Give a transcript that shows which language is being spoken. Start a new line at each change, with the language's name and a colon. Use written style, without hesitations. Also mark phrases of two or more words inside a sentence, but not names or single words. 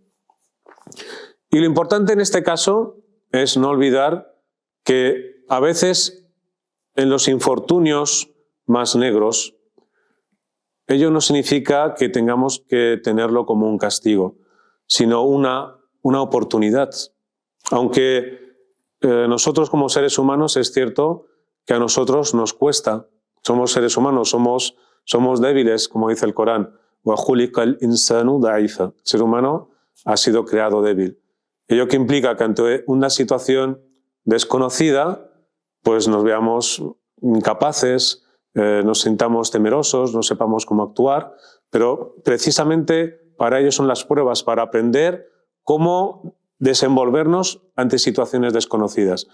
Spanish: Y lo importante en este caso es no olvidar que a veces en los infortunios más negros, ello no significa que tengamos que tenerlo como un castigo, sino una oportunidad. Aunque nosotros como seres humanos es cierto que a nosotros nos cuesta, somos seres humanos, somos débiles, como dice el Corán.
Arabic: وخلق الإنسان ضعيفا.
Spanish: El ser humano ha sido creado débil. Ello que implica que ante una situación desconocida, pues nos veamos incapaces, nos sintamos temerosos, no sepamos cómo actuar, pero precisamente para ello son las pruebas, para aprender cómo desenvolvernos ante situaciones desconocidas.